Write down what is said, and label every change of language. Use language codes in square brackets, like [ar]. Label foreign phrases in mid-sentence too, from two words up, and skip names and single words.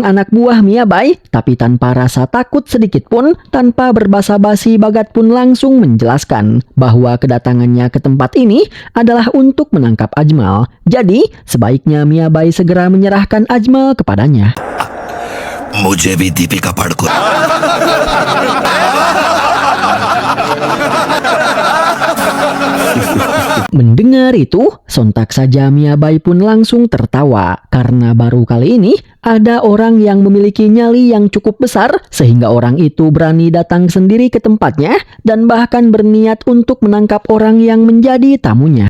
[id] anak buah Miyabai, tapi tanpa rasa takut sedikit pun, tanpa berbasa-basi, Bagat pun langsung menjelaskan bahwa kedatangannya ke tempat ini adalah untuk menangkap Ajmal. Jadi, sebaiknya Miyabai segera menyerahkan Ajmal kepadanya. [hi] मुझे भी दीपिका पादुकोण [id] Mendengar itu, sontak saja Miyabai pun langsung tertawa karena baru kali ini ada orang yang memiliki nyali yang cukup besar sehingga orang itu berani datang sendiri ke tempatnya dan bahkan berniat untuk menangkap orang yang menjadi tamunya.